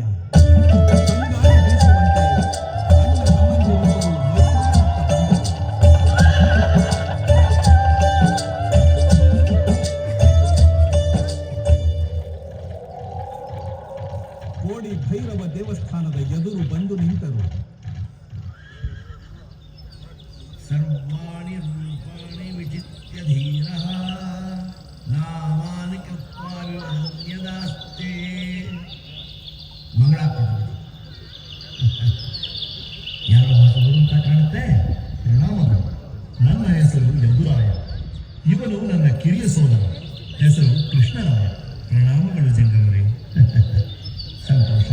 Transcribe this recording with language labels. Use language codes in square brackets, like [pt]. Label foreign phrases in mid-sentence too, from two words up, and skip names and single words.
[kn] ತಂಗಾಳಿ ಬೀಸುವಂತೆ ಅಣ್ಣ ತಮ್ಮಂದಿರೊಬ್ಬರು ಮೈಸೂರಿನತ್ತ ಬಂದರು. ಕೋಡಿ ಭೈರವ ದೇವಸ್ಥಾನದ ಎದುರು ಬಂದು ನಿಂತರು. [sa] ಸರ್ವಾಣಿ ರೂಪಾಣಿ ವಿಚಿತ್ಯ ಧೀರಃ ನಾಮಾನಿ ಕೃತ್ವಾ ವಿವಹನ್ಯದಾಸ್ತೆ. [kn] ಮಂಗಳಾಪತಿ ಯಾರೋ ಹೊಸಬರು ಅಂತ ಕಾಣುತ್ತೆ. ಪ್ರಣಾಮಗಳು. ನನ್ನ ಹೆಸರು ಯದುರಾಯ. ಇವನು ನನ್ನ ಕಿರಿಯ ಸೋದರ, ಹೆಸರು ಕೃಷ್ಣರಾಯ. ಪ್ರಣಾಮಗಳು ಜಂಗಮರೇ. ಸಂತೋಷ.